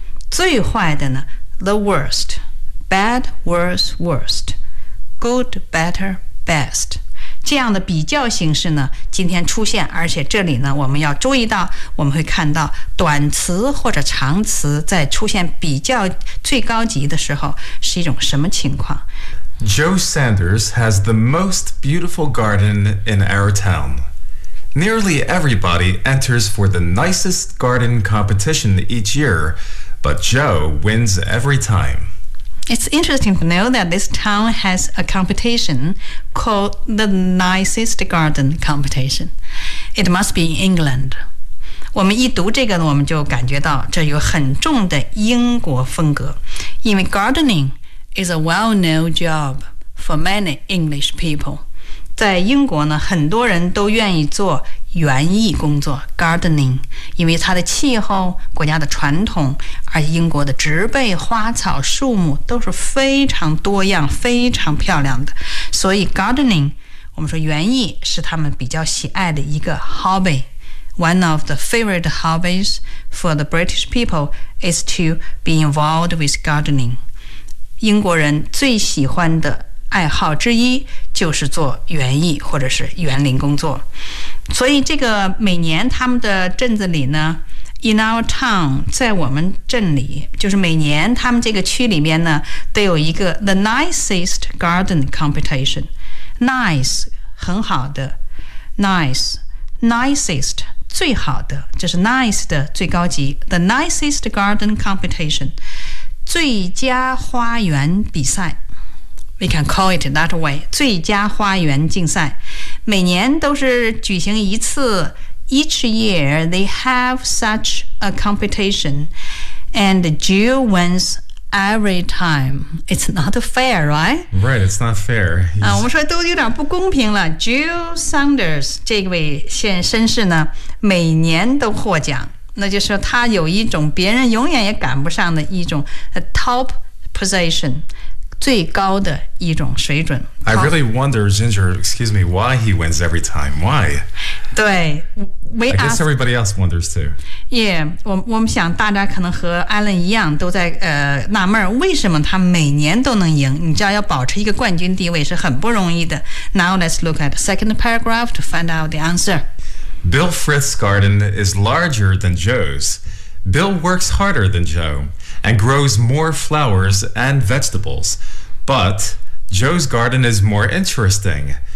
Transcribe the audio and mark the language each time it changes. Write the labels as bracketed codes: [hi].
[zh] 最坏的呢 [en] ，the worst。bad, worse, worst。 good, better, best。 [zh] 这样的比较形式呢，今天出现，而且这里呢，我们要注意到，我们会看到短词或者长词在出现比较最高级的时候是一种什么情况。 [en] Joe Sanders has the most beautiful garden in our town. Nearly everybody enters for the nicest garden competition each year, but Joe wins every time. It's interesting to know that this town has a competition called the Nicest Garden Competition. It must be in England. [zh] 我们一读这个，我们就感觉到这有很重的英国风格，因为 [en] gardening is a well-known job for many English people. [zh] 在英国呢，很多人都愿意做园艺工作 gardening， 因为它的气候、国家的传统，而英国的植被、花草、树木都是非常多样、非常漂亮的，所以 gardening， 我们说园艺是他们比较喜爱的一个 hobby， [en] one of the favorite hobbies for the British people is to be involved with gardening. [zh] 英国人最喜欢的爱好之一就是做园艺或者是园林工作。所以这个每年他们的镇子里呢 , [en] in our town, [zh] 在我们镇里就是每年他们这个区里面呢都有一个 [en] the nicest garden competition。 [zh] Nice, 很好的 ,nice, nicest, 最好的就是 nice 的最高级 , [en] the nicest garden competition, [zh] 最佳花园比赛。 [en] We can call it that way, [zh] 最佳花园竞赛。每年都是举行一次 [en] ,each year they have such a competition, and Jill wins every time. It's not fair, right? Right, it's not fair. [zh] 我们说都有点不公平了。 Jill Saunders, 这位先绅士呢每年都获奖。那就是他有一种别人永远也赶不上的一种 [en] top position。 [zh] 最高的一种水准。 [en] I really wonder, Ginger, excuse me, why he wins every time. Why? [zh] 对 [en] I guess everybody else wonders too. [zh] Yeah, 我们想大家可能和 Alan 一样都在纳闷为什么他每年都能赢你知道要保持一个冠军地位是很不容易的。 [en] Now let's look at the second paragraph to find out the answer. Bill Frith's garden is larger than Joe's. Bill works harder than Joe. And grows more flowers and vegetables. But Joe's garden is more interesting.